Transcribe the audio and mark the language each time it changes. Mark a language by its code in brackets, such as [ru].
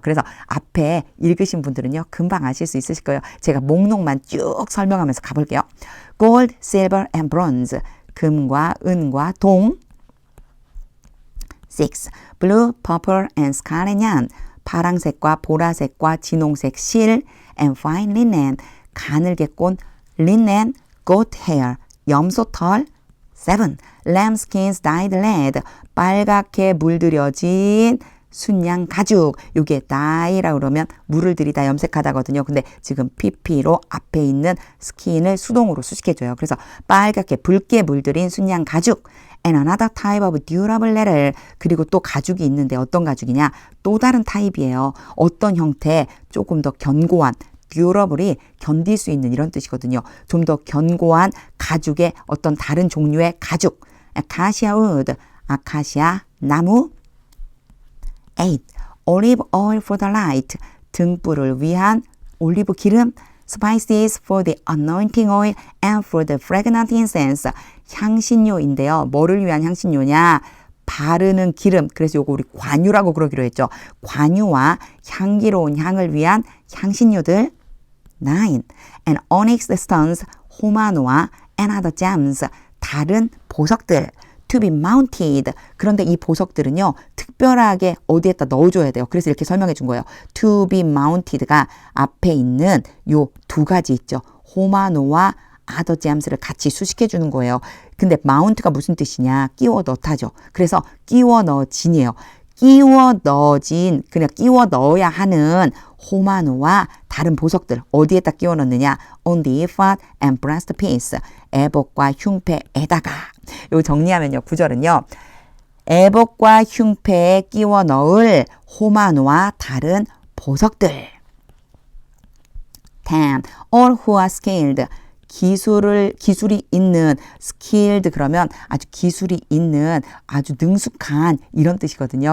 [ko] 그래서 앞에 읽으신 분들은요, 금방 아실 수 있으실 거예요. 제가 목록만 쭉 설명하면서 가볼게요. [en] Gold, silver and bronze. [ko] 금과 은과 동. [en] 6. Blue, purple and scarlet yarn. [ko] 파랑색과 보라색과 진홍색 실. [en] And fine linen. [ko] 가늘게 꼰 [en] linen, goat hair. [ko] 염소털. [en] 7. Lambskins dyed red. [ko] 빨갛게 물들여진 순양 가죽. 요게 dye라고 그러면 물을 들이다 염색하다거든요. 근데 지금 pp로 앞에 있는 스킨을 수동으로 수식해줘요. 그래서 빨갛게 붉게 물들인 순양 가죽. [en] And another type of durable leather. [ko] 그리고 또 가죽이 있는데 어떤 가죽이냐? 또 다른 타입이에요. 어떤 형태? 조금 더 견고한 듀러블이 견딜 수 있는 이런 뜻이거든요. 좀 더 견고한 가죽의 어떤 다른 종류의 가죽. 아카시아 우드, 아카시아 나무. [en] 8. Olive oil for the light. [ko] 등불을 위한 올리브 기름. [en] Spices for the anointing oil and for the fragrant incense. [ko] 향신료인데요. 뭐를 위한 향신료냐? 바르는 기름. 그래서 요거 우리 관유라고 그러기로 했죠. 관유와 향기로운 향을 위한 향신료들. 9. [en] And onyx stones, [ko] 호마노와 [en] and other gems, [ko] 다른 보석들. [en] To be mounted. [ko] 그런데 이 보석들은요, 특별하게 어디에다 넣어줘야 돼요. 그래서 이렇게 설명해 준 거예요. To be mounted가 앞에 있는 요 두 가지 있죠. 호마노와 other gems를 같이 수식해 주는 거예요. 근데 mount가 무슨 뜻이냐? 끼워 넣다죠. 그래서 끼워 넣어진이에요. 끼워 넣어진, 그냥 끼워 넣어야 하는 호마노와 다른 보석들 어디에다 끼워 넣느냐? [en] On the ephod and breastpiece. [ko] 에봇과 흉패에다가. 요 정리하면요. 구절은요. 에봇과 흉패에 끼워 넣을 호마노와 다른 보석들. [en] 10. All who are skilled. [ko] 기술이 있는, skilled 그러면 아주 기술이 있는, 아주 능숙한 이런 뜻이거든요.